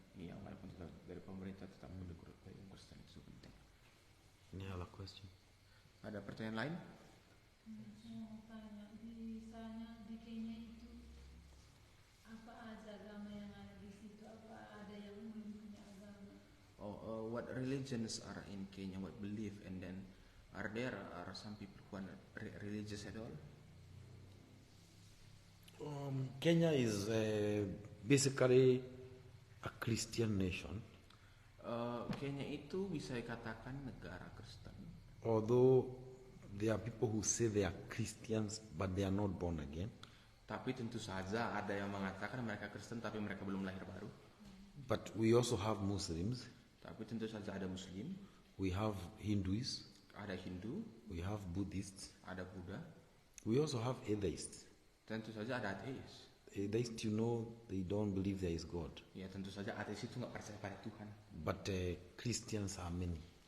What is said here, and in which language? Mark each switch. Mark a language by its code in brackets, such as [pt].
[id] Iya, walaupun dari pemerintah tetap kurikulum Kristen, itu penting. [en] Any other question? [id] Ada pertanyaan lain? Saya mau tanya, misalnya di Kenya itu apa aja agama yang ada di situ? Apa ada yang punya agama? [en] What religions are in Kenya? What belief? And then are some people who are not religious at all? Kenya is basically a Christian nation. [id] Kenya itu bisa dikatakan negara Kristen. [en] Although there are people who say they are Christians but they are not born again. [id] Tapi tentu saja ada yang mengatakan mereka Kristen tapi mereka belum lahir baru. [en] But we also have Muslims. [id] Tapi tentu saja ada Muslim. [en] We have Hindus. [id] Ada Hindu. [en] We have Buddhists. [id] Ada Buddha. [en] We also have atheists. [id] Tentu saja ada ateis. [en] Atheists, they don't believe there is God. [id] Ya tentu saja ateis itu nggak percaya pada Tuhan. [en] But Christians are many.